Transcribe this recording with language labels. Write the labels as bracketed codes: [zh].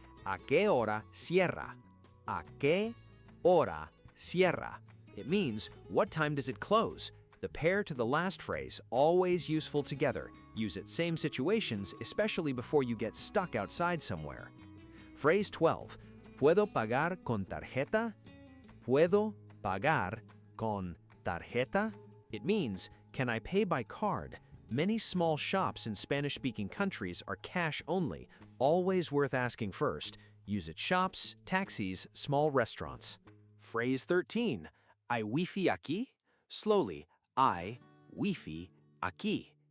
[es] ¿A qué hora cierra? ¿A qué hora cierra? [en] It means, what time does it close? The pair to the last phrase, always useful together. Use it same situations, especially before you get stuck outside somewhere. Phrase 12. [es] ¿Puedo pagar con tarjeta? ¿Puedo pagar con tarjeta? [en] It means, can I pay by card? Many small shops in Spanish-speaking countries are cash only, always worth asking first. Use at shops, taxis, small restaurants. Phrase 13. [es] ¿Hay wifi aquí? [en] Slowly, [es] ¿hay wifi aquí?